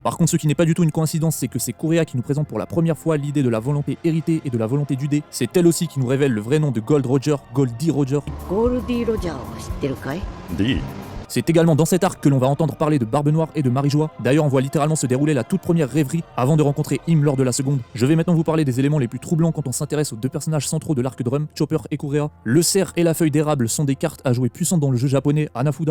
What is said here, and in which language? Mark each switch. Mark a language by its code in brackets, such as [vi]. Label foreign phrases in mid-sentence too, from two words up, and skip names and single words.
[fr] Par contre, ce qui n'est pas du tout une coïncidence, c'est que c'est Kureha qui nous présente pour la première fois l'idée de la volonté héritée et de la volonté du dé. C'est elle aussi qui nous révèle le vrai nom de Gold Roger, Goldie Roger. [ja] ゴールディ・ロジャーを知ってるかい？ D. [fr] C'est également dans cet arc que l'on va entendre parler de Barbe Noire et de Marie-Joie. D'ailleurs, on voit littéralement se dérouler la toute première rêverie avant de rencontrer Im lors de la seconde. Je vais maintenant vous parler des éléments les plus troublants quand on s'intéresse aux deux personnages centraux de l'arc Drum, Chopper et Kureha. Le cerf et la feuille d'érable sont des cartes à jouer puissantes dans le jeu japonais Hanafuda.